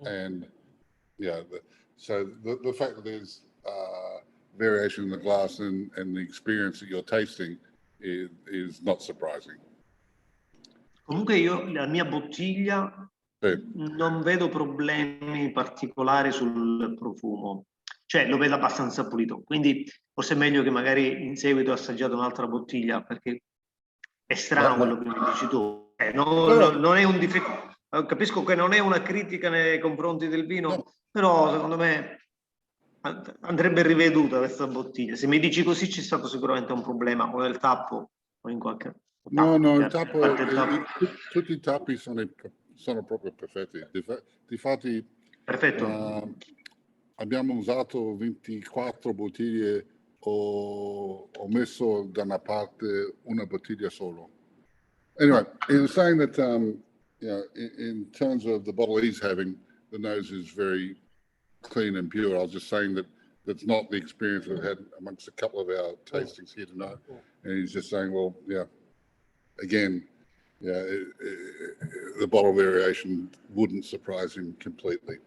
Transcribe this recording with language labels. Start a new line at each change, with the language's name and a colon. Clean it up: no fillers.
English: And so the fact that there's variation in the glass and the experience that you're tasting is not surprising.
Italian: Comunque io, la mia bottiglia, non vedo problemi particolari sul profumo, cioè lo vedo abbastanza pulito, quindi forse è meglio che magari in seguito ho assaggiato un'altra bottiglia, perché è strano quello che mi dici tu. Non è un difetto, capisco che non è una critica nei confronti del vino, però secondo me andrebbe riveduta questa bottiglia. Se mi dici così c'è stato sicuramente un problema o nel tappo o in qualche... No, il tappo, tutti i tappi sono proprio perfetti. Difatti, perfetto. Abbiamo usato 24 bottiglie, ho messo da una parte una bottiglia solo.
English: Anyway, he was saying that in terms of the bottle he's having, the nose is very clean and pure. I was just saying that that's not the experience we've had amongst a couple of our tastings here tonight. And he's just saying, well, again, the bottle variation wouldn't surprise him completely.